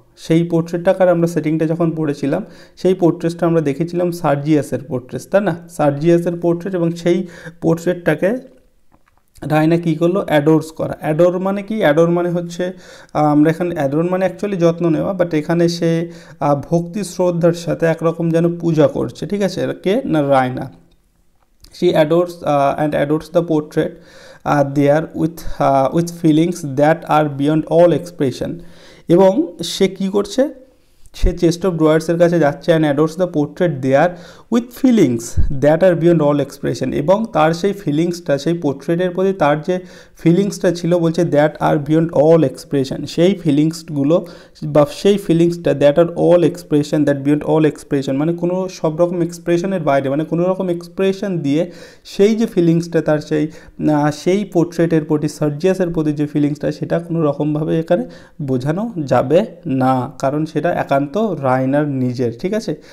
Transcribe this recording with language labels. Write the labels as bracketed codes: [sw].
[bn] সেই পোর্ট্রেটটাকার আমরা সেটিংটা যখন পড়েছিলাম, সেই পোর্ট্রেটটা আমরা দেখেছিলাম সার্জিয়াসের পোর্ট্রেট, তাই না, সার্জিয়াসের পোর্ট্রেট। এবং সেই পোর্ট্রেটটাকে রায়না কী করলো, অ্যাডোর্স করা। অ্যাডোর মানে কি, অ্যাডোর মানে হচ্ছে আমরা এখানে অ্যাডোর মানে অ্যাকচুয়ালি যত্ন নেওয়া, বাট এখানে সে ভক্তি শ্রদ্ধার সাথে একরকম যেন পূজা করছে, ঠিক আছে, কে না Raina. [en] She adores and adores the portrait there with feelings that are beyond all expression. [bn] এবং সে কী করছে, সে [en] chest of ড্রয়ার্সের [bn] কাছে যাচ্ছে, [en] And adores the portrait there with feelings that are beyond all expression. [bn] এবং তার সেই ফিলিংসটা, সেই পোর্ট্রেটের প্রতি তার যে ফিলিংসটা ছিল, বলছে [en] that are beyond all expression, [bn] সেই ফিলিংসগুলো বা সেই ফিলিংসটা that আর all expression, that beyond all expression মানে কোনো সব রকম এক্সপ্রেশনের বাইরে, মানে কোনো রকম এক্সপ্রেশন দিয়ে সেই যে ফিলিংসটা তার সেই পোর্ট্রেটের প্রতি, সার্জিয়াসের প্রতি যে ফিলিংসটা, সেটা কোনো রকমভাবে এখানে বোঝানো যাবে না, কারণ সেটা একান্ত রায়নার নিজের, ঠিক আছে।